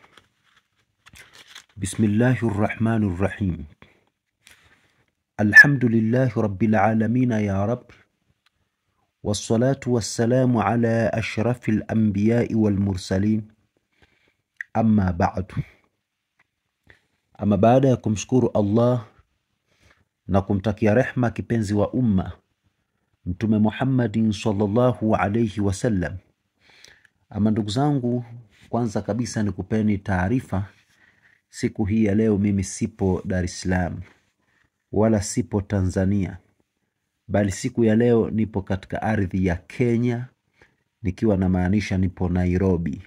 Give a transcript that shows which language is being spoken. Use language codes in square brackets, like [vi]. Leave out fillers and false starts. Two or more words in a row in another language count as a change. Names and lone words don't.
[ar] بسم الله الرحمن الرحيم. الحمد لله رب العالمين يا رب، والصلاة والسلام على أشرف الأنبياء والمرسلين. أما بعد. [sw] baada ya kumshukuru Allah na kumtakia rehma kipenzi wa umma Mtume Muhammadin [ar] صلى الله عليه وسلم. [sw] Ndugu zangu, kwanza kabisa nikupeni taarifa. Siku hii ya leo mimi sipo Dar es Salaam wala sipo Tanzania, bali siku ya leo nipo katika ardhi ya Kenya, nikiwa na maanisha nipo Nairobi.